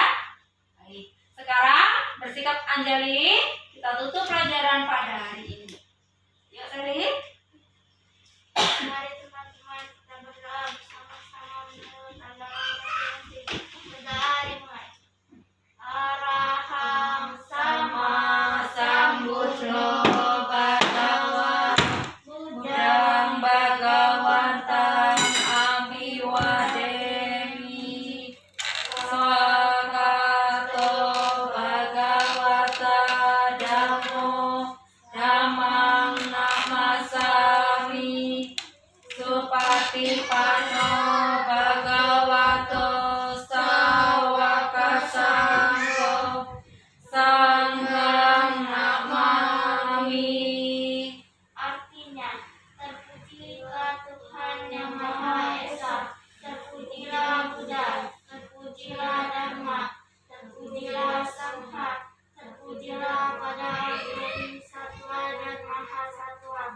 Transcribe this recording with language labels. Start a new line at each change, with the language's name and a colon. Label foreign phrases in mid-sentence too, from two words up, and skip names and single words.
Indonesian: Baik. Sekarang bersikap Anjali, kita tutup pelajaran pada hari ini. Yuk Sally. Mari teman-teman kita berdoa bersama-sama menurut pandangan masing-masing. Dari mulai.
Pali: Araham sama Sambuddho Bhagawa Buddhang Bhagawantang Abhiwademi Swakato Bhagavata Dhammo Dhammang Namasami Supatipanno Bhagavato Sawaka Sangho Sanghang Namami.
Indonesian: artinya terpujilah Tuhan yang Maha Esa, terpujilah Buddha, terpujilah Dharma, terpujilah Sangha, terpujilah pada Agung Satwa dan Maha Satwa.